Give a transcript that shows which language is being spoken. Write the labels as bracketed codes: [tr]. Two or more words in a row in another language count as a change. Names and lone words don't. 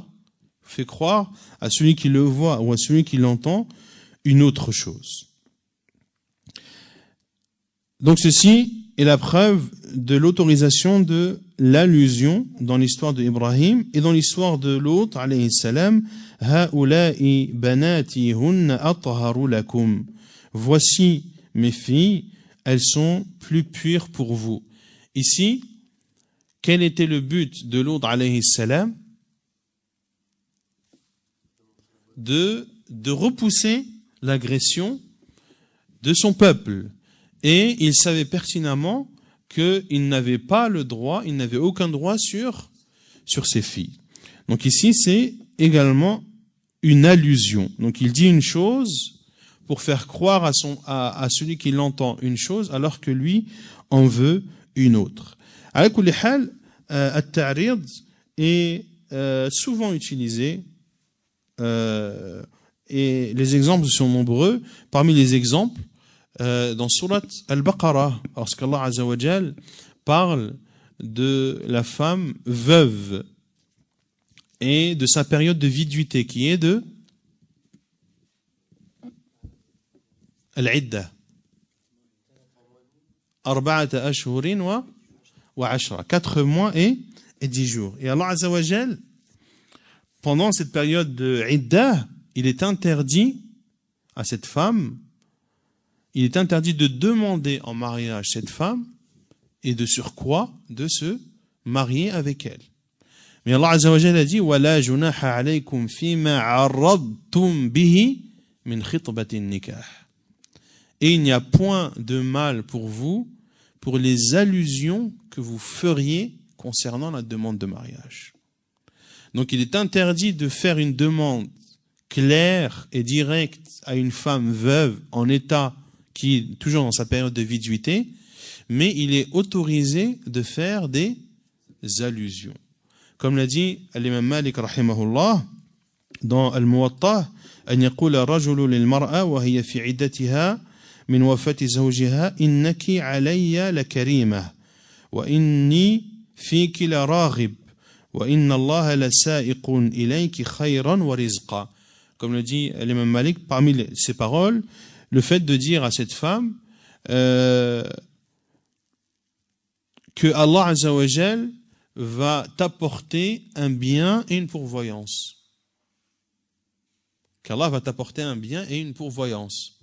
[fr] Fait croire à celui qui le voit ou à celui qui l'entend une autre chose. Donc ceci est la preuve de l'autorisation de l'allusion dans l'histoire d'Ibrahim et dans l'histoire de Lot [ar] عليه السلام. هؤلاء بناتي هن أطهر لكم. [fr] Voici mes filles, elles sont plus pures pour vous. Ici, quel était le but de Lot [ar] عليه السلام? [fr] De repousser l'agression de son peuple. Et il savait pertinemment qu'il n'avait pas le droit, il n'avait aucun droit sur ses filles. Donc ici, c'est également une allusion. Donc il dit une chose pour faire croire à celui qui l'entend une chose, alors que lui en veut une autre. [ar] على كل حال, [fr] at-ta'rid est souvent utilisé et les exemples sont nombreux. Parmi les exemples, dans Surat Al-Baqarah, lorsqu'Allah [ar] عز وجل [fr] parle de la femme veuve et de sa période de viduité qui est de Al-Idda. [ar] أربعة أشهر وعشرا. [fr] 4 mois et 10 jours. Et Allah [ar] عز وجل, [fr] pendant cette période de Idda, il est interdit à cette femme, il est interdit de demander en mariage cette femme et de surcroît de se marier avec elle. [ar] Mais الله عز وجل [fr] a dit [ar] وَلَا جُنَاحَ عَلَيْكُمْ فِي مَا عَرَّضْتُمْ بِهِ مِنْ خِطْبَةِ النِّكَاحِ. [fr] Et il n'y a point de mal pour vous pour les allusions que vous feriez concernant la demande de mariage. Donc il est interdit de faire une demande claire et directe à une femme veuve en état qui est toujours dans sa période de viduité, mais il est autorisé de faire des allusions. Comme l'a dit l'imam Malik rahimahullah dans Al-Muwatta, [ar] أن يقول الرجل للمرأة وهي في عدتها من وفاة زوجها إنك علي لكريمة وإني فيك لراغب وإن الله لسائق إليك خيرا ورزقا. [fr] Comme le dit l'imam Malik, parmi ces paroles, le fait de dire à cette femme que Allah [ar] عز وجل [fr] va t'apporter un bien et une pourvoyance. Qu'Allah va t'apporter un bien et une pourvoyance.